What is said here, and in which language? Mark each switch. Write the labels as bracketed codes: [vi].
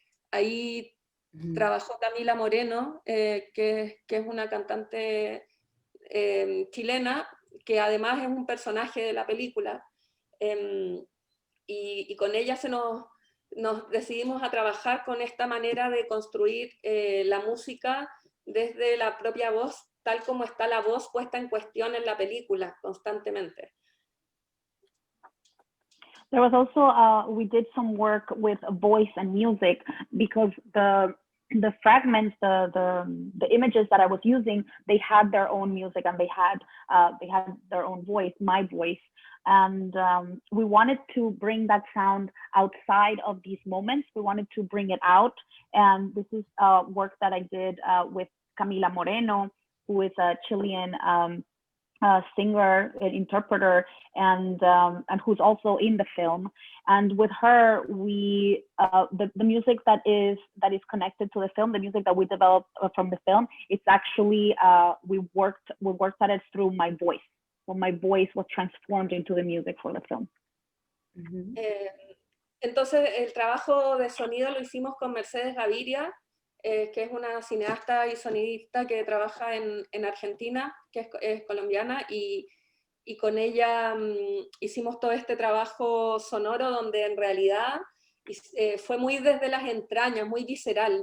[es] Ahí trabajó Camila Moreno, que es una cantante chilena, que además es un personaje de la película. Y con ella nos decidimos a trabajar con esta manera de construir la música desde la propia voz, tal como está la voz puesta en cuestión en la película constantemente. [en] There was also, we did some work with voice and music, because the fragments, the images that I was using, they had their own music, and they had their own voice, my voice. And we wanted to bring that sound outside of these moments. We wanted to bring it out. And this is work that I did with Camila Moreno, who is a Chilean singer, an interpreter, and who's also in the film. And with her, we the music that is connected to the film, the music that we developed from the film, it's actually we worked at it through my voice. So my voice was transformed into the music for the film. Mhm. [es] Entonces el trabajo de sonido lo hicimos con Mercedes Gaviria, que es una cineasta y sonidista que trabaja en Argentina, que es colombiana, y con ella hicimos todo este trabajo sonoro donde en realidad fue muy desde las entrañas, muy visceral.